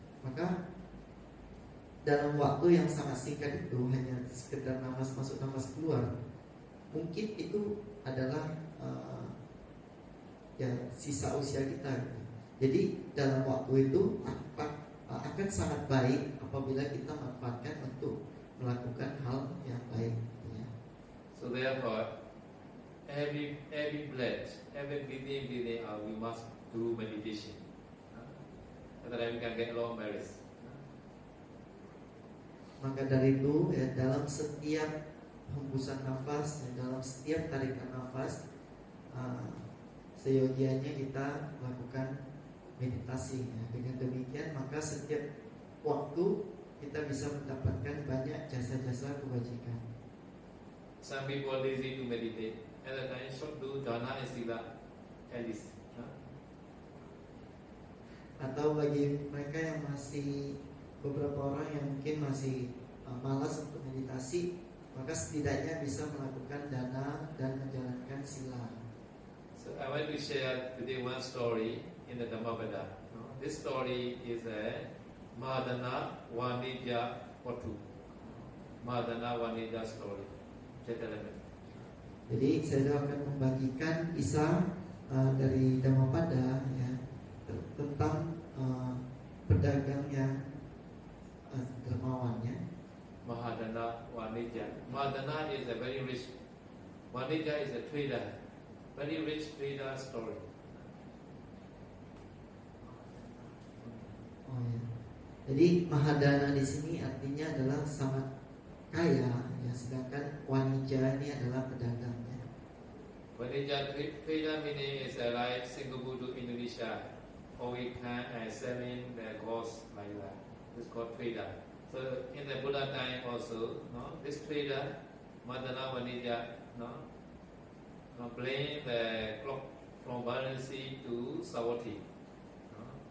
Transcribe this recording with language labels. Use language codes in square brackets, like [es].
[id] Maka dalam waktu yang sangat singkat itu hanya sekedar nafas masuk, nafas keluar, mungkin itu adalah ya sisa usia kita, gitu. Jadi dalam waktu itu akan sangat baik apabila kita manfaatkan untuk melakukan hal yang baik, ya. [en] So therefore, every breath, every breathing out, we must do meditation. So that we can get long memories. [id] Maka dari itu, ya, dalam setiap hembusan nafas dan dalam setiap tarikan nafas, seyogianya kita melakukan meditasi, ya. Dengan demikian maka setiap waktu kita bisa mendapatkan banyak jasa-jasa kebajikan. [en] Some people lazy to meditate. At the time should do dana and sila at least. [id] Atau bagi mereka yang masih, beberapa orang yang mungkin masih malas untuk meditasi, maka setidaknya bisa melakukan dana dan menjalankan sila. [en] So I want to share today one story in the Dhammapada. This story is a Mahadana Vanija Patu. Mahadana Vanija story. [id] Jadi saya akan membagikan kisah dari Dhammapada, ya, tentang pedagang yang dermawan, ya. [en] Mahadana Vanija. Mahadana is a very rich Vanija is a trader, very rich trader story. [id] Oh ya. Jadi Mahadana di sini artinya adalah sangat kaya, ya, sedangkan Wanija ini adalah pedagangnya. [en] Vanija trader meaning is like Singapore to Indonesia, or we can selling the goods like that. It's called trader. So in the Buddha time also, no, this trader, Madana Vanija, no, bring the clock from Varanasi to Savatthi. No?